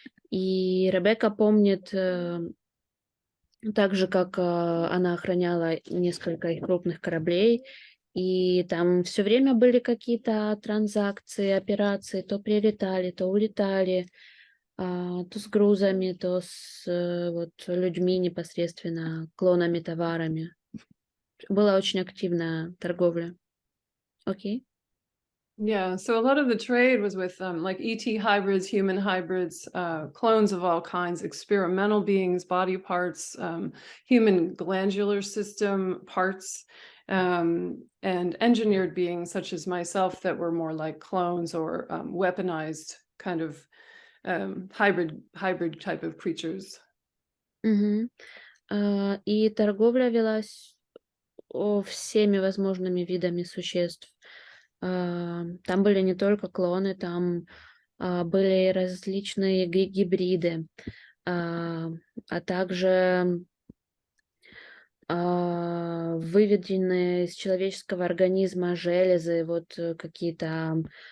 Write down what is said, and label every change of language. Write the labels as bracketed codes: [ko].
[ru] И Ребекка помнит, так же, как она охраняла несколько их крупных кораблей, и там все время были какие-то транзакции, операции, то прилетали, то улетали, то с грузами, то с вот, людьми непосредственно, клонами, товарами. Была очень активная торговля. Окей? [en] Yeah, so a lot of the trade was with like ET hybrids, human hybrids, clones of all kinds, experimental beings, body parts, human glandular system parts, and engineered beings such as myself that were more like clones or weaponized kind of hybrid type of creatures. [ru] И торговля велась всеми возможными видами существ. Там были не только клоны, там были различные гибриды, а также выведенные из человеческого организма железы, вот какие-то